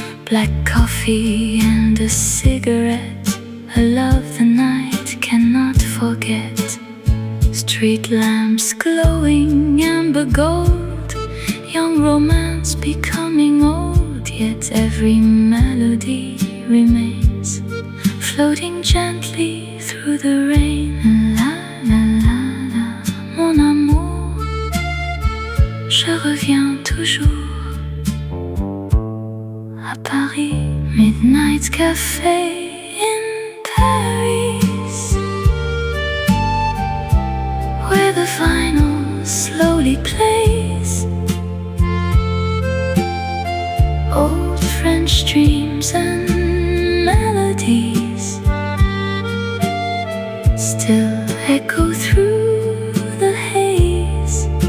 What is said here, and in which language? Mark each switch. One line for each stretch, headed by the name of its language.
English: Black coffee and a cigarette, a love the night cannot forget. Street lamps glowing amber gold, young romance becoming old, yet every melody remains, floating gently through the rain.
French: La la la la, mon amour, je reviens toujours à Paris.
English: Midnight Café in Paris, where the vinyl slowly plays old French dreams and melodies still echo through the haze.